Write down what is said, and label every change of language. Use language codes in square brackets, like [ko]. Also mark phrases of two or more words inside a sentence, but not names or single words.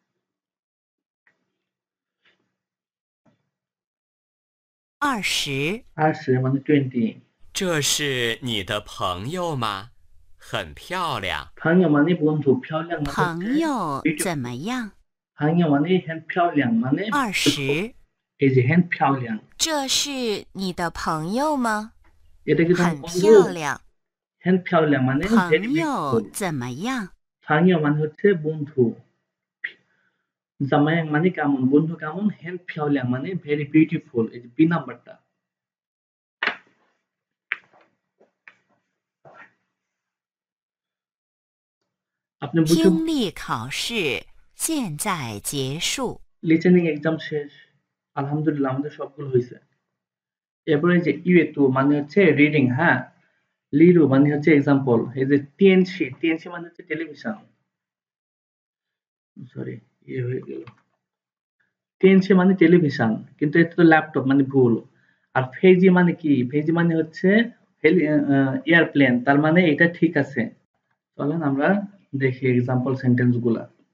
[bn] 20. 20মানে 20 [zh] 这是你的朋友吗？很漂亮。 [bn] 朋友 মানে বন্ধু 漂亮মানে [zh] 朋 [bn] হচ্ছে [zh] 友 [en] beautiful [zh] 怎么样？ [bn] 朋友মানে [zh] 很漂亮 [bn] মানে 20. এই যে [zh] 很漂亮这是你的朋友吗？ [bn] এটা কি তোমার [zh] 很 [bn] বন্ধু [zh] 漂亮。很漂亮 [bn] মানে very [zh] 朋友 [en] beautiful [zh] 怎么样？ [bn] 朋友 মানে হচ্ছে বন্ধু জামায়াং মানে কেমন বন্ধু কেমন [zh] 很漂亮 [bn] মানে [en] very beautiful [bn] এই যে [en] B number-ta [bn] আপনি বুঝে [zh] 听力考试现在结束。 [en] listening exam [bn] শেষ আলহামদুলিল্লাহ আমাদের সবগুলো হয়েছে এরপরে যে ইউএটু মানে হচ্ছে রিডিং হ্যাঁ লিরু মানে হচ্ছে এক্সাম্পল এই যে টিএনসি টিএনসি মানে হচ্ছে টেলিভিশন সরি ইয়ে হয়ে গেল টিএনসি মানে টেলিভিশন কিন্তু এটা তো ল্যাপটপ মানে ভুল আর ফেজি মানে কি ফেজি মানে হচ্ছে এয়ারপ্লেন তার মানে এটা ঠিক আছে চলেন আমরা দেখি [en] example sentence [bn] গুলা